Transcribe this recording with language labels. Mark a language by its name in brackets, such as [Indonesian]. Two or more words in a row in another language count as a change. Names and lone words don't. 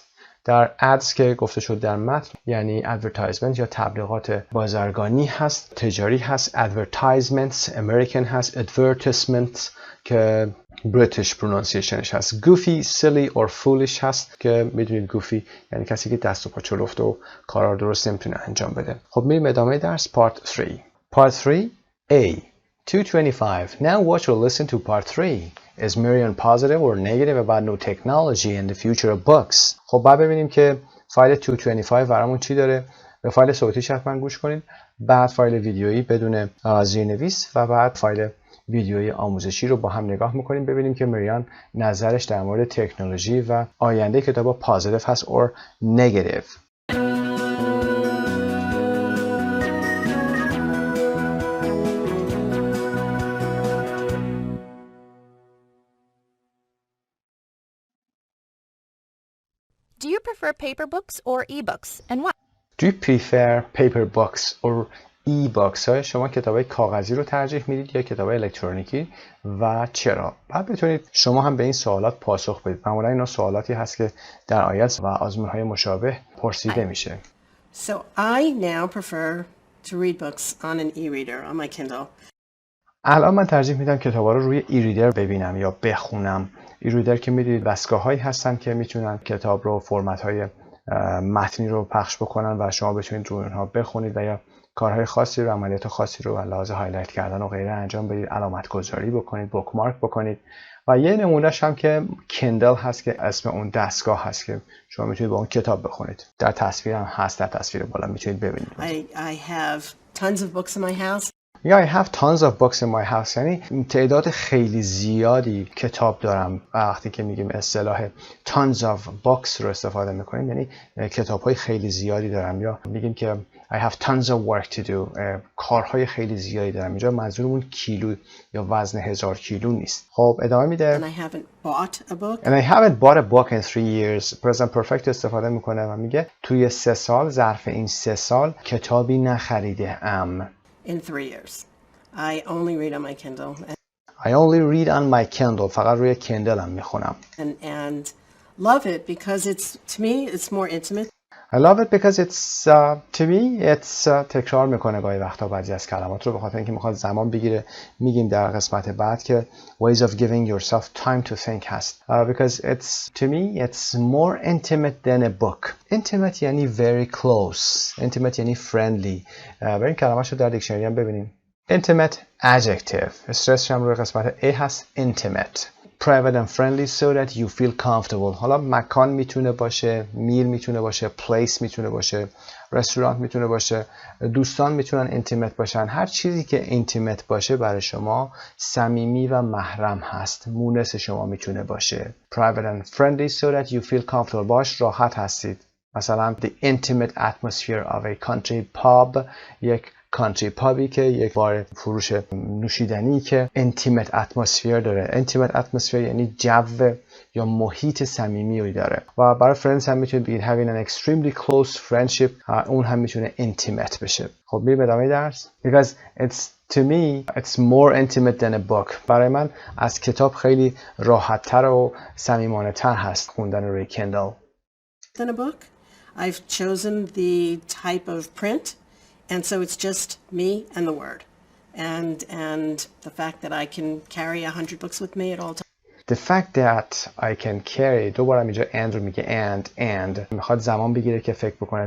[Persian] در ads که گفته شد در متن یعنی advertisement یا تبلیغات بازرگانی هست، تجاری هست. advertisements امریکن هست. advertisement که [English] British pronunciationش [Persian] هست. [English] goofy, silly or foolish [Persian] هست که میدونید goofy یعنی کسی که دست و پا چلفته و کارا رو درست نمیتونه انجام بده. خب میریم ادامه درس. [English] part 3. part 3 A 225. Now watch or listen to part 3. Is Marian positive or negative about no technology and the future of books? [Persian] خب بعد ببینیم که فایل 225 برامون چی داره. به فایل صوتیش حتما گوش کنید. بعد فایل ویدیویی بدون زیرنویس و بعد فایل ویدیوی آموزشی رو با هم نگاه میکنیم ببینیم که مریان نظرش در مورد تکنولوژی و آینده کتاب پازیتیو هست [English] or negative. Do you prefer paper books or e-books and why? Do you prefer paper books or e-books؟ [Persian] شما کتابای کاغذی رو ترجیح میدید یا کتابای الکترونیکی و چرا؟ بعد بتونید شما هم به این سوالات پاسخ بدید. معمولا اینا سوالاتی هست که در آیلتس و آزمون‌های مشابه پرسیده میشه. [English] So I now prefer to read books on an e-reader on my Kindle. [Persian] الان من ترجیح میدم کتابا رو روی e-reader ببینم یا بخونم. e-reader که میدونید دستگاه‌هایی هستن که میتونن کتاب رو فرمت‌های متنی رو پخش بکنن و شما بتونید روی اونها بخونید و یا کارهای خاصی رو، عملیات خاصی رو لازم هایلایت کردن و غیره انجام بدید، علامت گذاری بکنید، بوکمارک بکنید. و یه نمونهش هم که کندل هست که اسم اون دستگاه هست که شما میتونید با اون کتاب بخونید. در تصویر هم هست، در تصویر بالا میتونید ببینید. [English] I have tons of books in my house. Yeah, I have tons of books in my house. [Persian] یعنی تعداد خیلی زیادی کتاب دارم. وقتی که میگیم اصطلاح [English] tons of books [Persian] رو استفاده میکنیم یعنی کتاب‌های خیلی زیادی دارم یا میگیم که [English] I have tons of work to do. [Persian] کارهای خیلی زیادی دارم. اینجا منظورمون کیلو یا وزن 1000 کیلو نیست. خب ادامه میده. [English] And I haven't bought a book. And I haven't bought a book in 3 years. Present perfect [Persian] استفاده میکنه و میگه توی 3 سال، ظرف این 3 سال کتابی نخریده ام. [English] In 3 years. I only read on my Kindle. I only read on my Kindle. [Persian] فقط روی کندل هم میخونم. [English] And love it because to me it's more intimate. I love it because it's to me it's [Persian] تکرار میکنه گاهی وقتا بعضی از کلمات رو به خاطر اینکه میخواد زمان بگیره. میگیم در قسمت بعد که [English] ways of giving yourself time to think [Persian] هست. [English] Because it's to me it's more intimate than a book. Intimate یعنی very close. Intimate یعنی friendly. [Persian] بریم کلماتشو در دیکشنری هم ببینیم. [English] Intimate adjective. [Persian] استرسش هم روی قسمت A هست. [English] Intimate. Private and friendly so that you feel comfortable. [Persian] حالا مکان میتونه باشه، میل میتونه باشه، place میتونه باشه، رستوران میتونه باشه، دوستان میتونن intimate باشن. هر چیزی که intimate باشه برای شما صمیمی و محرم هست. مونس شما میتونه باشه. [English] Private and friendly so that you feel comfortable. [Persian] باش راحت هستید. مثلا [English] the intimate atmosphere of a country pub. [Persian] یک کانتری پابی که یک بار فروش نوشیدنی که [English] intimate atmosphere [Persian] داره. [English] intimate atmosphere [Persian] یعنی جو یا محیط صمیمی داره. و برای friends هم میتونید بگید [English] having an extremely close friendship. [Persian] اون هم میتونه intimate بشه. خب میریم ادامه درس. [English] Because to me it's more intimate than a book. [Persian] برای من از کتاب خیلی راحت‌تر و صمیمانه‌تر هست خوندن روی Kindle. [English] Than a book. I've chosen the type of print And so it's just me and the word. And the fact that I can carry 100 books with me at all times. The fact that I can carry [Persian] دوباره اینجا and رو میگه and میخواد زمان بگیره که فکر بکنه.